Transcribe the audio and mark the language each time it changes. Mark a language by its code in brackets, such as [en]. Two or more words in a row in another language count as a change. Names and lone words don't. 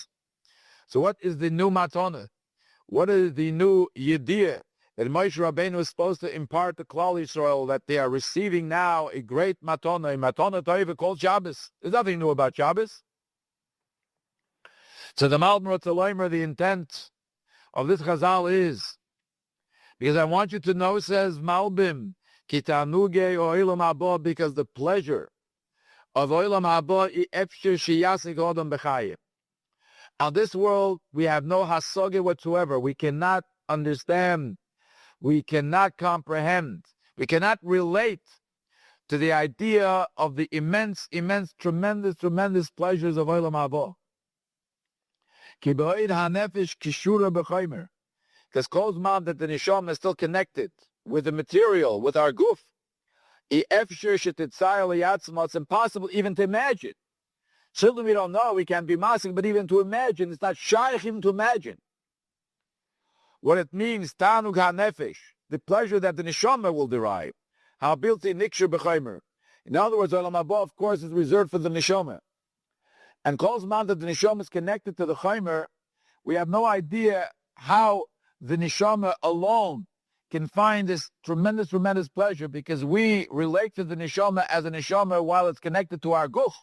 [en] So what is the new matona? What is the new yediyah that Moshe Rabbeinu is supposed to impart to [he] כלל ישראל, [en] that they are receiving now a great matona, a [he] מתנה טובה [en] called Shabbos? There's nothing new about Shabbos. So the Malbim Rotzaloimer, the intent of this Chazal is, because I want you to know, says Malbim, [he] כי תענוג עולם הבא, [en] because the pleasure of [he] עולם הבא אפשר שישיג אדם בחיים. [en] On this world, we have no hasoge whatsoever. We cannot understand. We cannot comprehend. We cannot relate to the idea of the immense, tremendous pleasures of [he] עולם הבא. כי בעוד הנפש קשורה בחומר. [en] Because calls man that the neshama is still connected with the material, with our guf. It's impossible even to imagine. Certainly we don't know, we can't be masking, but even to imagine, it's not shaykh even to imagine. What it means, [he] תענוג הנפש, [en] the pleasure that the neshama will derive. [he] הבלתי נקשר בחומר. [en] In other words, [he] עולם הבא, [en] of course, is reserved for the neshama. And calls man that the neshama is connected to the chaymer, we have no idea how the neshama alone can find this tremendous pleasure, because we relate to the neshama as a neshama while it's connected to our guf.